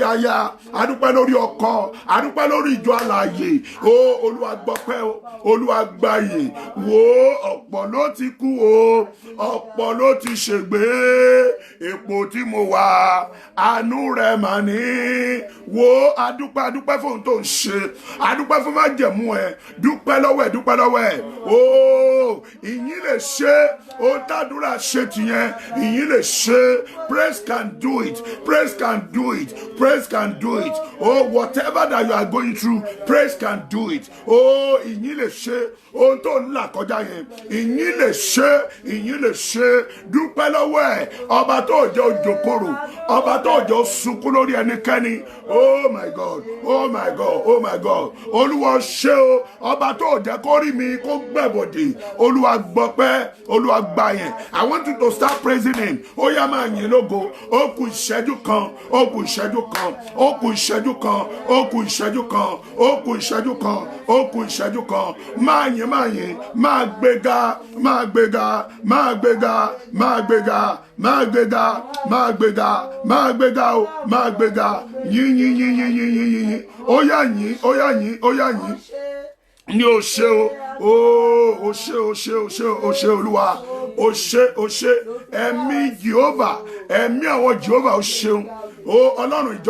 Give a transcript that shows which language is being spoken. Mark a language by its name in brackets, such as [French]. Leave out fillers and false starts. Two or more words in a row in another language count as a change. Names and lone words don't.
[Yoruba] aya adúpẹ́ lórí ọkọ adúpẹ́ lórí ìjọ alààyè Olúwa gbọ́pẹ́ Olúwa gbàyìn wo ọ̀pọ̀ ló ti kú ọ̀pọ̀ ló ti ṣègbé ipò tí mo wà àánú rẹ̀ mà ní wo adúpẹ́ fún tó ń ṣe adúpẹ́ fún májẹ̀mú ẹ̀ dúpẹ́ lọ́wọ́ ẹ̀ ìyìn lè ṣe ó tàdúrà ṣe tìyẹn ìyìn lè ṣe [English] praise can do it praise can do it praise can do it whatever that you are going through praise can do it [Yoruba] ìyìn lè ṣe ohun tó ń là kọjá yẹn ìyìn lè ṣe dúpẹ́ lọ́wọ́ ẹ̀ ọba tó jẹ́ òjòkòrò ọba tó jẹ́ sunkún lórí ẹnikẹ́ni [English] oh my God [Yoruba] Olúwa ṣe ọba tó jẹ́ kó rí mi kó gbẹ̀bọ̀dé Olúwa gbọ́pẹ́ Olúwa gbà yẹn [English] I want you to start praising him [Yoruba] ó yá máa yìn lógo ó kù ìṣẹ́jú kan máa yìn máa gbéga yìn ó yá yìn ní o ṣé o ṣé Olúwa o ṣé ẹ̀mí Jehovah ẹ̀mí àwọn Jehovah o ṣeun Ọlọ́run ìjọ